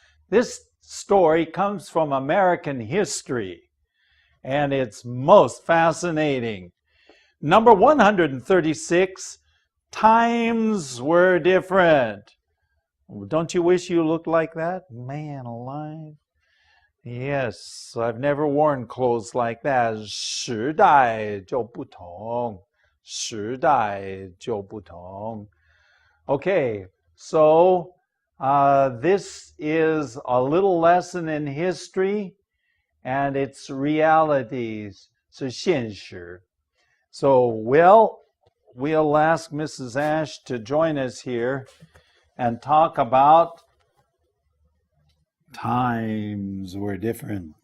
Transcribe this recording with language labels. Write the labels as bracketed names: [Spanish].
[English] This story comes from American history, and it's most fascinating. Number 136, times were different. Don't you wish you looked like that? Man alive. Yes, I've never worn clothes like that. [Chinese] 时代就不同，时代就不同。 [English] Okay, so this is a little lesson in history and its realities, [Chinese] 是现实. [English] So we'll ask Mrs. Ash to join us here and talk about times were different.